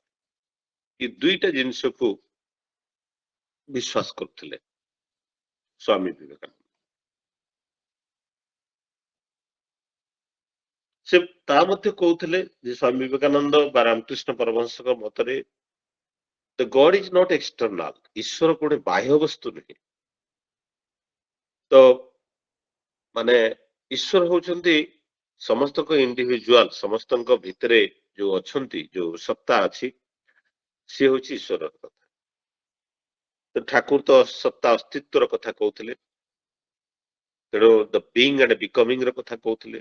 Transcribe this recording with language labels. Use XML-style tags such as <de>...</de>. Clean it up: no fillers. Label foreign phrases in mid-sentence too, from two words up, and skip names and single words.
<or>ଏ ଦୁଇଟା ଜିନିଷକୁ ବିଶ୍ୱାସ କରୁଥିଲେ ସ୍ୱାମୀ ବିବେକାନନ୍ଦ। ସେ ତା ମଧ୍ୟ କହୁଥିଲେ ଯେ ସ୍ୱାମୀ ବିବେକାନନ୍ଦ ବା ରାମକୃଷ୍ଣ ପରମହଂସଙ୍କ ମତରେ</or> <en>the God is not external,</en> <or>ଈଶ୍ୱର ଗୋଟେ ବାହ୍ୟ ବସ୍ତୁ ନୁହେଁ। ତ ମାନେ ଈଶ୍ୱର ହଉଛନ୍ତି ସମସ୍ତଙ୍କ ଇଣ୍ଡିଭିଜୁଆଲ, ସମସ୍ତଙ୍କ ଭିତରେ ଯୋଉ ଅଛନ୍ତି, ଯୋଉ ସତ୍ତା ଅଛି, ସିଏ ହଉଛି ଈଶ୍ୱରର କଥା। ତ ଠାକୁର ତ ସତ୍ତା ଅସ୍ତିତ୍ୱର କଥା କହୁଥିଲେ, ତେଣୁ</or> <en>the being and becoming</en> <or>ର କଥା କହୁଥିଲେ।</or>